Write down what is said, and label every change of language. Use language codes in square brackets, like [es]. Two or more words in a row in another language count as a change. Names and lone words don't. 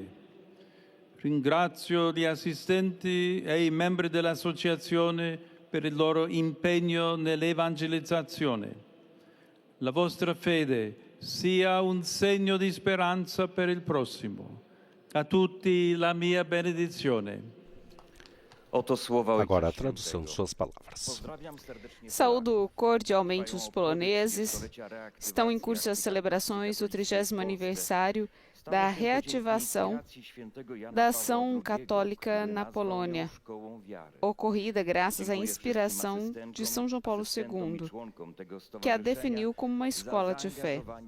[it] Ringrazio gli assistenti e i membri dell'associazione per il loro impegno nell'evangelizzazione. La vostra fede sia un segno di speranza per il prossimo. A tutti la mia benedizione. [pt] Agora a tradução de suas palavras. Saúdo cordialmente os poloneses. Estão em curso as celebrações do 30º aniversário da reativação da ação católica na Polônia, ocorrida graças à inspiração de São João Paulo II, que a definiu como uma escola de fé.